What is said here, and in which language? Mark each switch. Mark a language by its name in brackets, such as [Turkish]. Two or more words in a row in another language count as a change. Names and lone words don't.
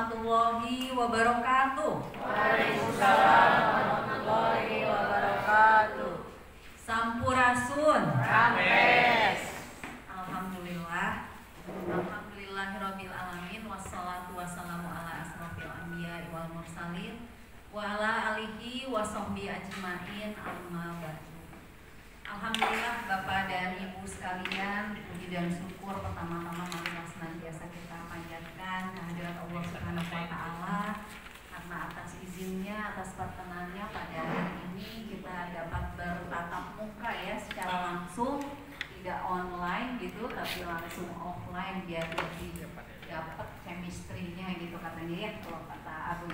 [Arabic] ورحمة الله وبركاته. وعليكم السلام ورحمة الله وبركاته. [Sundanese] Sampurasun. Rames. [Arabic] Alhamdulillah. الحمد لله رب العالمين والصلاة والسلام على أشرف الأنبياء والمرسلين وعلى آله وصحبه أجمعين أما بعد. [Indonesian] Alhamdulillah Bapak dan Ibu sekalian, puji dan syukur pertama-tama marilah senantiasa kita panjatkan kehadirat Allah [Arabic] سبحانه وتعالى [Indonesian] karena atas izinnya, atas perkenannya pada hari ini kita dapat bertatap muka ya secara langsung, tidak online gitu tapi langsung offline biar lebih dapat chemistry-nya gitu katanya ya kalau kata Abu.